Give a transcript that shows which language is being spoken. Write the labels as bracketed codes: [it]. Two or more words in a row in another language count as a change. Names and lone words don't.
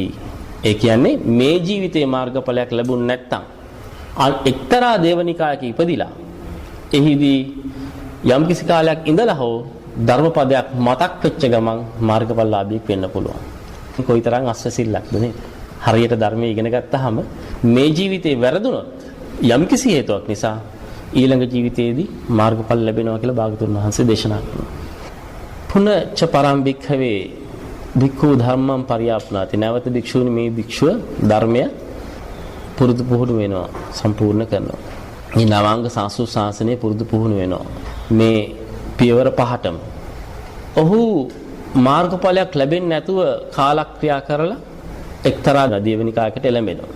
[si] ඒ කියන්නේ මේ ජීවිතේ මාර්ගඵලයක් ලැබුණ නැත්නම් එක්තරා දේවනිකායක ඉපදිලා එහිදී යම්කිසි කාලයක් ඉඳලා හෝ ධර්මපදයක් මතක් වෙච්ච ගමන් මාර්ගඵලලාභියෙක් වෙන්න පුළුවන්. කොයිතරම් අස්වැසිල්ලක්ද නේද? හරියට ධර්මයේ ඉගෙන ගත්තාම මේ ජීවිතේ වැරදුනොත් යම්කිසි හේතුවක් නිසා ඊළඟ ජීවිතයේදී මාර්ගඵල ලැබෙනවා කියලා භාගතුන් වහන්සේ දේශනා කරනවා. [pi] පුනච්ච පරම් භික්ඛවේ භික්ඛු ධම්මං පරියාප්නාති. [si] නැවත භික්ෂුනි මේ භික්ෂුව ධර්මය පුරුදු පුහුණු වෙනවා, සම්පූර්ණ කරනවා. මේ නවාංග සාසු ශාසනය පුරුදු පුහුණු වෙනවා. මේ පියවර 5ටම. ඔහු මාර්ගඵලයක් ලැබෙන්නේ නැතුව කාලක්‍රියා කරලා එක්තරා දේවනිකායකට එළඹෙනවා.